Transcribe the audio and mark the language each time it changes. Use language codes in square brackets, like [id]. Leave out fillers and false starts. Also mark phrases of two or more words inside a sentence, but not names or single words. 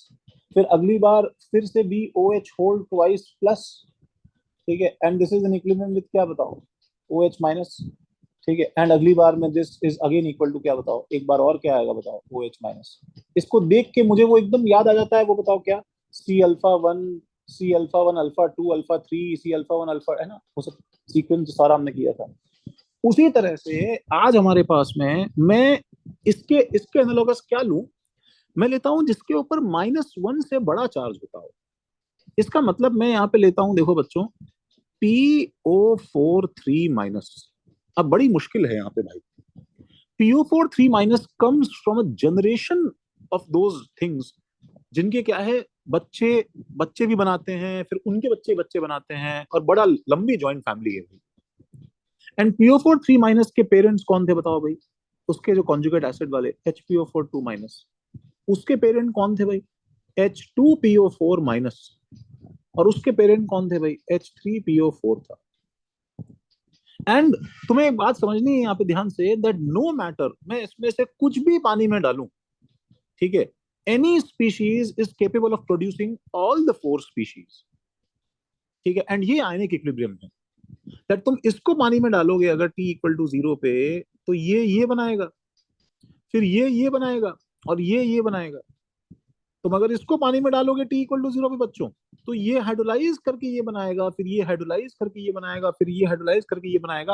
[hi] फिर अगली बार फिर से BOH [en] hole twice plus, [hi] ठीक है, [en] and this is in equilibrium with [hi] क्या बताओ? OH माइनस, ठीक है। एंड अगली बार में [en] this is again equal to [hi] क्या बताओ? एक बार और क्या आएगा बताओ? OH माइनस। इसको देख के मुझे वो एकदम याद आ जाता है, वो बताओ क्या? [en] C-alpha 1, C-alpha 1 alpha 2 alpha 3, C-alpha 1 alpha, [hi] है ना, वो सब सीक्वेंस सारा हमने किया था। उसी तरह से आज हमारे पास में, मैं इसके इसके एनालॉगस क्या लूं? मैं लेता हूं जिसके ऊपर -1 से बड़ा चार्ज होता हो। इसका मतलब मैं यहाँ पे लेता हूं, देखो बच्चों, PO43 माइनस। अब बड़ी मुश्किल है यहाँ पे भाई, PO4 3 माइनस [en] comes from a generation of those things [hi] जिनके क्या है, बच्चे बच्चे भी बनाते हैं, फिर उनके बच्चे बच्चे बनाते हैं, और बड़ा लंबी [en] joint family [hi] है भाई। एंड PO4 3 माइनस के पेरेंट्स कौन थे बताओ भाई? उसके जो [en] conjugate acid [hi] वाले HPO4 2 माइनस, उसके पेरेंट कौन थे भाई? H2PO4 माइनस। और उसके पेरेंट कौन थे भाई? H3PO4 था। एंड तुम्हें एक बात समझनी है यहाँ पे ध्यान से, [en] that no matter [hi] मैं इसमें से कुछ भी पानी में डालूं, ठीक है, [en] any species is capable of producing all the 4 species, [hi] ठीक है। एंड ये [en] ionic equilibrium [hi] है, दैट तुम इसको पानी में डालोगे अगर [en] T equal to 0 [hi] पे, तो ये बनाएगा, फिर ये बनाएगा, और ये बनाएगा। तुम अगर इसको पानी में डालोगे [en] T equal to 0 [hi] पे बच्चों, तो ये हाइड्रोलाइज करके ये बनाएगा, फिर ये हाइड्रोलाइज करके ये बनाएगा, फिर ये हाइड्रोलाइज करके ये बनाएगा।